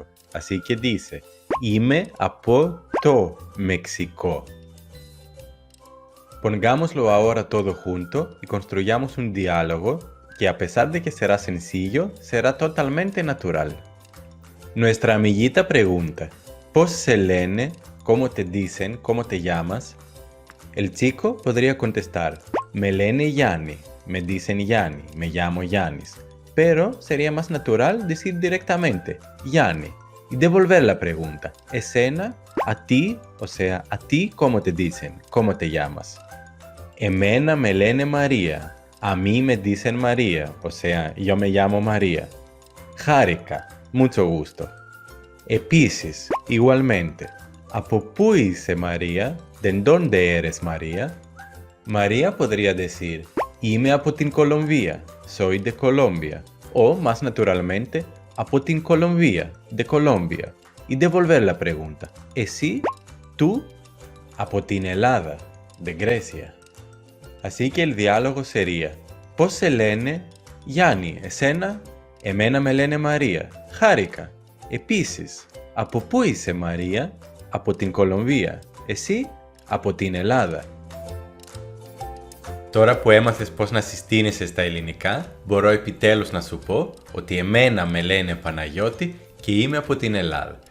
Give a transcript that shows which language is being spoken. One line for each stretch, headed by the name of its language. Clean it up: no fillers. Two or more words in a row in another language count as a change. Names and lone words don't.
Spanish: Así que dice
Greek: Είμαι από το México.
Spanish: Pongámoslo ahora todo junto y construyamos un diálogo que, a pesar de que será sencillo, será totalmente natural. Nuestra amiguita pregunta:
Greek: ¿Πώς σε λένε?
Spanish: ¿Cómo te dicen? ¿Cómo te llamas? El chico podría contestar:
Greek: Με λένε Yanni,
Spanish: me dicen Yanni, me llamo Yanis. Pero sería más natural decir directamente Yanni y devolver la pregunta: Esena, a ti, o sea, a ti ¿cómo te dicen? ¿Cómo te llamas?
Greek: Εμένα με λένε María,
Spanish: a mí me dicen María, o sea, yo me llamo María. Χάρηκα, mucho gusto. Επίσης, igualmente.
Greek: ¿Από πού είσαι María?
Spanish: ¿De dónde eres María?
Greek: María podría decir Είμαι από την Colombia,
Spanish: soy de Colombia. O, más naturalmente,
Greek: από την Colombia, de Colombia.
Spanish: Y devolver la pregunta:
Greek: ¿Εσύ? ¿Tú? Από την Ελλάδα,
Spanish: de Grecia. Así que el diálogo sería:
Greek: ¿Πώς σε λένε? Γιάννη, εσένα? Εμένα με λένε Μαρία. Χάρηκα. Επίσης, από πού είσαι Μαρία? Από την Κολομβία. Εσύ? Από την Ελλάδα. Τώρα που έμαθες πώς να συστήνεσαι στα ελληνικά, μπορώ επιτέλους να σου πω ότι εμένα με λένε Παναγιώτη και είμαι από την Ελλάδα.